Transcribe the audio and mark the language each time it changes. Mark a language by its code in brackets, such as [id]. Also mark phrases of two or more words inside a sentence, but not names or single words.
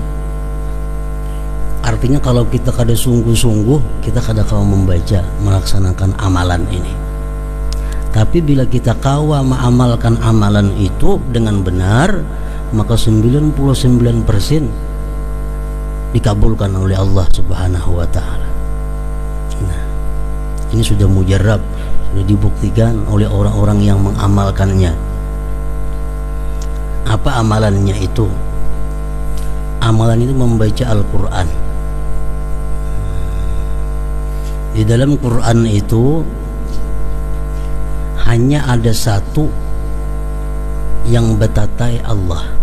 [id] Artinya kalau kita kada sungguh-sungguh, kita kada kau membaca, melaksanakan amalan ini. Tapi bila kita kawa mengamalkan amalan itu dengan benar, maka 99% dikabulkan oleh Allah [ar] Subhanahu wa taala. [id] Nah, ini sudah mujarab, sudah dibuktikan oleh orang-orang yang mengamalkannya. Apa amalannya itu? Amalan itu membaca Al-Quran. Di dalam Quran itu hanya ada satu yang betatai Allah.